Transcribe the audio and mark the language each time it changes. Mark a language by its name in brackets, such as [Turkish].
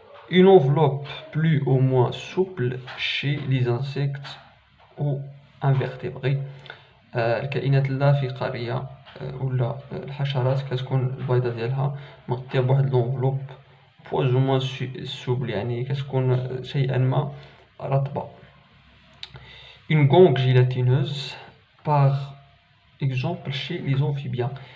[French] Une enveloppe plus ou moins souple chez les insectes ou invertébrés. [Arabic] الكائنات اللافقارية ولا الحشرات كتكون البيضة ديالها مغطية بواحد لونفلوب [French] plus ou moins souple، [Arabic] يعني كتكون شيئا ما رطبة. [French] Une gangue gélatineuse par exemple chez les amphibiens.